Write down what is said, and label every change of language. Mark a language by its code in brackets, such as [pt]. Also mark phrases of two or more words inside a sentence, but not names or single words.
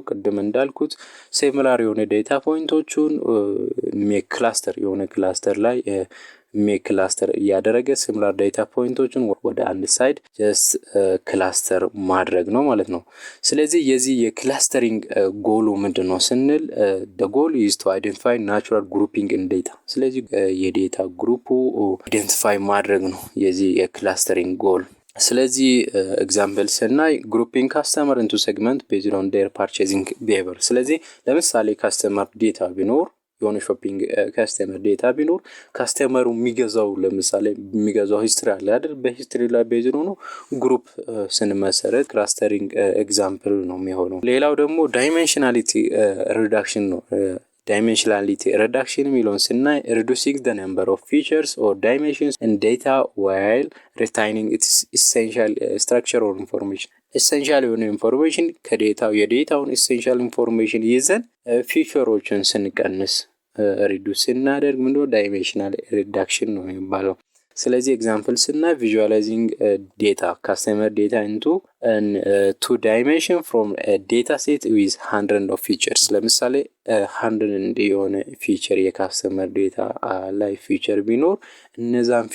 [am] ቅድም እንዳልኩት ሲሚላር የሆነ ዴታ ፖይንቶቹን [en] make cluster [am] የሆነ ክላስተር ላይ [en] make cluster [am] እያደረገ ሲሚላር ዴታ ፖይንቶችን ወደ አንድ ሳይድ [en] just cluster [am] ማድረግ ነው ማለት ነው። ስለዚህ የዚህ የክላስተሪንግ ጎሉ ምንድነው ስንል [en] the goal is to identify natural grouping in data። [am] ስለዚህ የዴታ ግሩፑ አይደንቲፋይ ማድረግ ነው የዚህ የክላስተሪንግ ጎል። ስለዚህ ኤግዛምፕል ስናይ [en] grouping customer into segment based on their purchasing behavior። [am] ስለዚህ ለምሳሌ [en] customer data [am] ቢኖር የሆነ [en] shopping customer data [am] ቢኖር ካስተመሩ የሚገዛው ለምሳሌ የሚገዛው ሂስትሪ አለ አይደል? በሂስትሪ ላይ ቤዝድ ሆኖ ግሩፕ ስንመሰረት ክላስተሪንግ ኤግዛምፕል ነው የሚሆነው። ሌላው ደግሞ [en] dimensionality reduction [am] ነው። [en] dimensionality reduction [am] የሚለውን ስናይ [en] reducing the number of features or dimensions in data while retaining its essential structure or information። [am] ኤሴንሻል የሆነ ኢንፎርሜሽን ከዴታው የዴታውን [en] essential information [am] ይዘን ፊቸሮችን ስንቀንስ ሪዱስ ስናደርግ ምንድነው [en] dimensional reduction [am] ነው የሚባለው። ስለዚህ ኤግዛምፕል ስናይ [en] visualizing data customer data into two dimension from data set with 100 of features። [am] ለምሳሌ 100 የሆነ ፊቸር የካስተመር ዴታ ላይ ፊቸር ቢኖር እነዛን